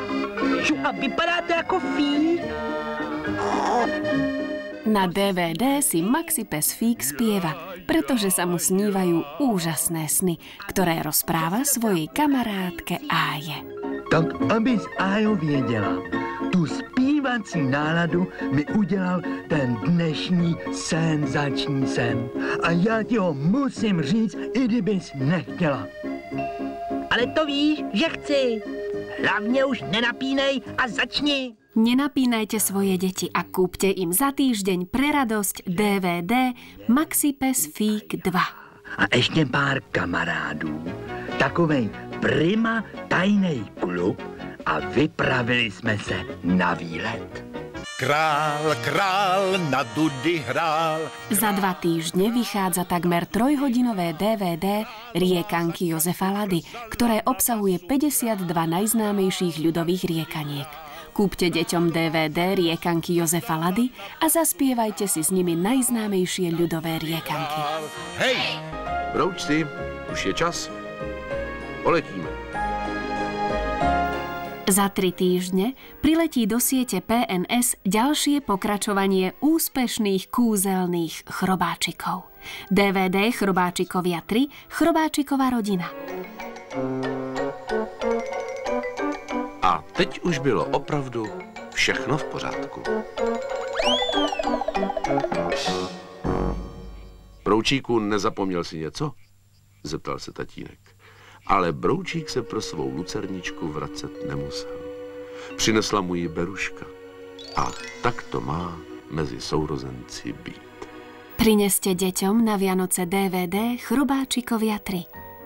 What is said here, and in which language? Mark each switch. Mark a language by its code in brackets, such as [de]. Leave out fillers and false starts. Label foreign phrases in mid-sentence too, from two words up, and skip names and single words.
[cs] A vypadá to jako Fík. [sk] Na DVD si Maxi pes Fík spieva, pretože sa mu snívajú úžasné sny, ktoré rozpráva svojej kamarádke Áje. [cs] Tak abys, Ájo, věděla, tu zpívací náladu mi udělal ten dnešní senzační sen. A já ti ho musím říct, i kdybys nechtěla. Ale to víš, že chci. Hlavně už nenapínej a začni. [sk] Nenapínajte svoje deti a kúpte im za týždeň pre radosť DVD Maxi pes Fík 2. [cs] A ještě pár kamarádů. Takovej prima tajnej klub a vypravili jsme se na výlet. Král na dudy hrál. [sk] Za 2 týždne vychádza takmer 3-hodinové DVD Riekanky Jozefa Lady, ktoré obsahuje 52 najznámejších ľudových riekaniek. Kúpte deťom DVD Riekanky Jozefa Lady a zaspievajte si s nimi najznámejšie ľudové riekanky. [cs] Hej! Broučci, už je čas. Poletíme. [sk] Za 3 týždne priletí do siete PNS ďalšie pokračovanie úspešných kúzelných chrobáčikov. DVD Chrobáčikovia 3 Chrobáčiková rodina. [cs] A teď už bylo opravdu všechno v pořádku. Broučíku, nezapomněl si něco? Zeptal se tatínek. Ale Broučík se pro svou lucerničku vracet nemusel. Přinesla mu ji Beruška. A tak to má mezi sourozenci být. [sk] Prineste deťom na Vianoce DVD Chrobáčikovia 3.